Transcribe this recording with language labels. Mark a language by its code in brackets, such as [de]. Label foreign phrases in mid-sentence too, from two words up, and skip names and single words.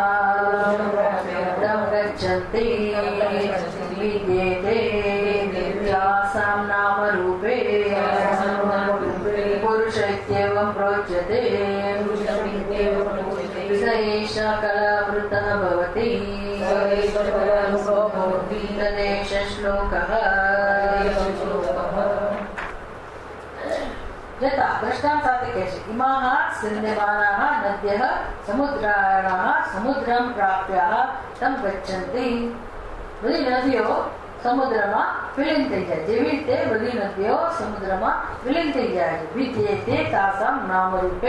[sa] गच्छन्ति विद्येते तासां नामरूपे पुरुष इत्येवं प्रोच्यते स एष कलावृतः भवति तदेष श्लोकः यथा दृष्टांत [gu] સાથે કહે છે [sa] ઇમાહ સિંધ્યમાનાઃ નદ્યઃ સમુદ્રાયણાઃ સમુદ્રમ પ્રાપ્યાઃ તમ ગચ્છન્તિ. [gu] બધી નદીઓ સમુદ્રમાં વિલીન થઈ જાય, જેવી રીતે બધી નદીઓ સમુદ્રમાં વિલીન થઈ જાય છે. [sa] વિદ્યેતે તાસાં નામ રૂપે.